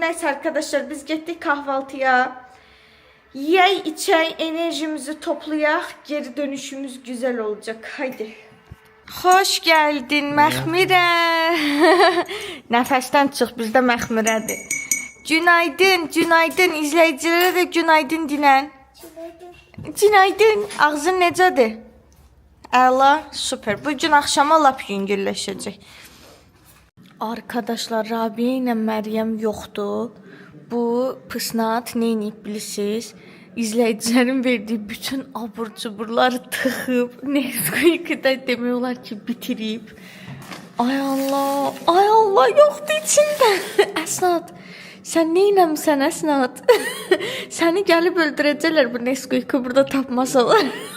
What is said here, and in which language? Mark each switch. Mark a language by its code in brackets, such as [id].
[tr] Neyse arkadaşlar biz gittik kahvaltıya. [az] Yey içey enerjimizi toplayaq. [tr] Geri dönüşümüz güzel olacak. Haydi. Hoş geldin Məxmirə. [az] Nəfəsdən çıx, bizdə Məxmirədir. Günaydın, günaydın. İzləyicilərə də günaydın dinən. Günaydın. Ağzın necədir? Əla, süper. Bugün axşama lap yüngülləşəcək. Arkadaşlar, Rabiyə ilə Məryəm yoxdur. Bu pısnat nə edib bilirsiniz? İzləyicilərin verdiyi bütün abur-cuburları tıxıb, Nesquik'də demək olar ki, bitirib. Ay Allah, yoxdur içində. Əsnat, sən nə eləmisən Əsnat? Səni gəlib öldürəcəklər bu Nesquik'i burada tapmasalar.